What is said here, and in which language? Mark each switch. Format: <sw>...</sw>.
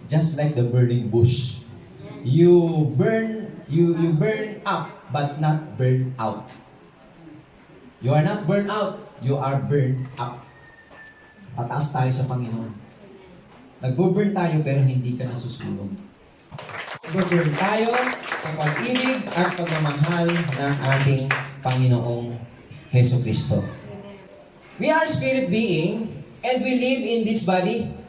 <en>Just like the burning bush. You burn up, but not burn out. You are not burned out, you are burned up.</en> <tl>Pataas tayo sa Panginoon. Nagbo-burn tayo, pero hindi ka nasusunog. Nagbo-burn tayo sa pag-ibig at pagmamahal ng ating Panginoong Heso Kristo.</tl> <en>We are spirit being and we live in this body.</en>